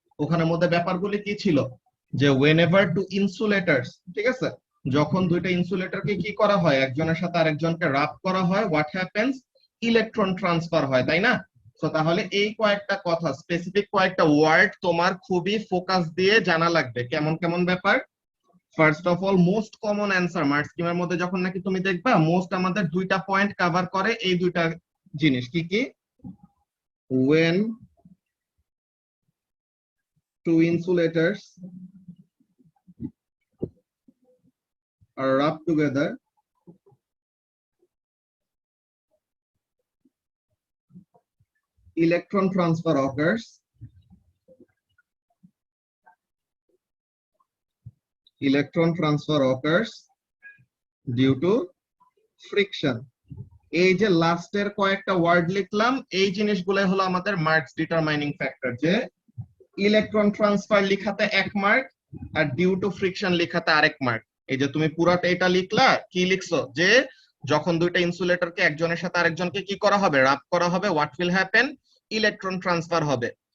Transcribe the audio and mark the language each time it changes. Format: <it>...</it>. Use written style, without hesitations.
<bn>ওখানের মধ্যে ব্যাপারগুলি কি ছিল, যে</bn> <en>whenever two insulators,</en> <bn>ঠিক আছে, যখন দুইটা ইনসুলেটরকে কি করা হয়, একজনের সাথে আরেকজনকে রাব করা হয়,</bn> <en>what happens,</en> <bn>ইলেকট্রন ট্রান্সফার হয়, তাই না? তো তাহলে এই কয়েকটা কথা, স্পেসিফিক কয়েকটা ওয়ার্ড তোমার খুবই ফোকাস দিয়ে জানা লাগবে। কেমন কেমন ব্যাপার?</bn> <en>first of all,</en> <bn>most common answer mark স্কিমের মধ্যে যখন নাকি তুমি দেখবা মোস্ট আমাদের দুইটা পয়েন্ট কভার করে, এই দুইটা জিনিস কি কি?</bn> <en>when two insulators are rubbed together, electron transfer occurs. Electron transfer occurs due to friction.</en> <bn>এই যে লাস্টের কয়েকটা ওয়ার্ড লিখলাম, এই জিনিসগুলো হলো আমাদের মার্কস ডিটারমাইনিং ফ্যাক্টর। যে electron transfer লিখাতে 1 mark, আর</bn> <en>due to friction</en> <bn>লিখাতে আরেক মার্ক। এই যে তুমি পুরাটা এটা লিখলা, কি লিখছো, যে যখন দুইটা ইনসুলেটরকে একজনের সাথে আরেকজনকে কি করা হবে, রাব করা হবে,</bn> <en>what will happen,</en> <bn>electron transfer হবে।</bn>